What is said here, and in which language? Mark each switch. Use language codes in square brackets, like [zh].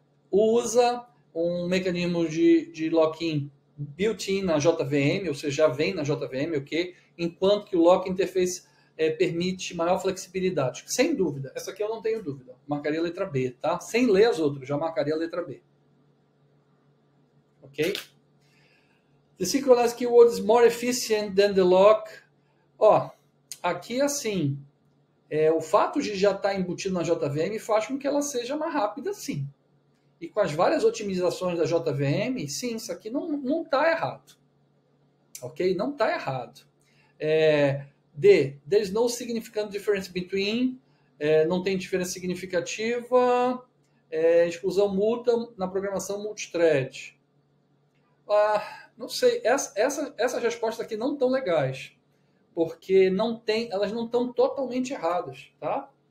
[pt] Usa um mecanismo de lock-in built-in na JVM, ou seja, já vem na JVM, ok? Enquanto que o lock interface permite maior flexibilidade. Sem dúvida. Essa aqui eu não tenho dúvida. Marcaria a letra B, tá? Sem ler as outras, já marcaria a letra B. Ok? [en] The synchronized keyword is more efficient than the lock. [pt] Ó, aqui assim, o fato de já estar embutido na JVM faz com que ela seja mais rápida, sim. E com as várias otimizações da JVM, sim, isso aqui não está errado. Ok? Não está errado. D. [en] There is no significant difference between. [pt] Não tem diferença significativa. Exclusão mútua na programação multithread. Não sei. Essas respostas aqui não estão legais. Porque elas não estão totalmente erradas. Tá?